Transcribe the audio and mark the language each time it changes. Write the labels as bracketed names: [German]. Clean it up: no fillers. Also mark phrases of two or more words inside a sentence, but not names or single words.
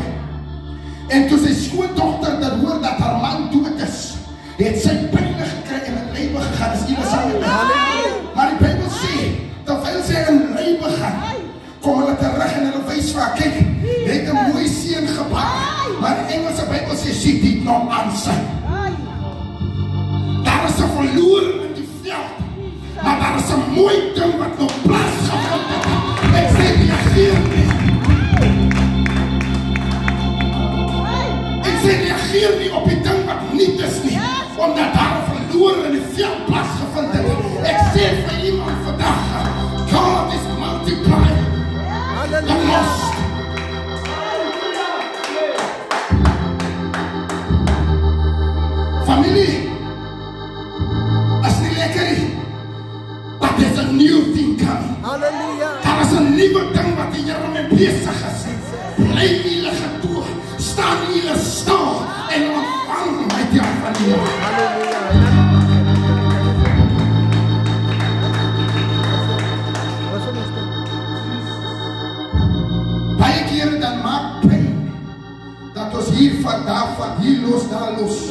[Afrikaans] En toe sy skoondogter dat hoor dat haar man dood is, het sy pynne gekry en in lywe gegaan. Is iemand saam met my? Maar die Bybel sê terwyl sy in lywe gaan, kom hulle terug en hulle wys vir haar, kyk, jy het 'n mooi seun gebaar. Maar die Engelse Bybel sê [English] she did not answer. [Afrikaans] Daar is 'n verloor in die veld, maar daar is 'n mooi ding wat nog plaasgevind het. Ek sê reageer nie. Ek sê reageer nie op die ding wat niet is nie, omdat daar 'n verloor in die veld plaasgevind het. Ek sê vir iemand vandag, [English] God is multiplying the lost. [Afrikaans] Familie, as nie lekker nie, [English] but there's a new thing coming. [Afrikaans] Halleluja. Daar is 'n nuwe ding wat die Here mee besig is. Bly julle gedoog, staan julle stil en ontvang uit die hand van die Here. Halleluja. Baie kere dan maak pyn dat ons hier van daar van hier los daar los.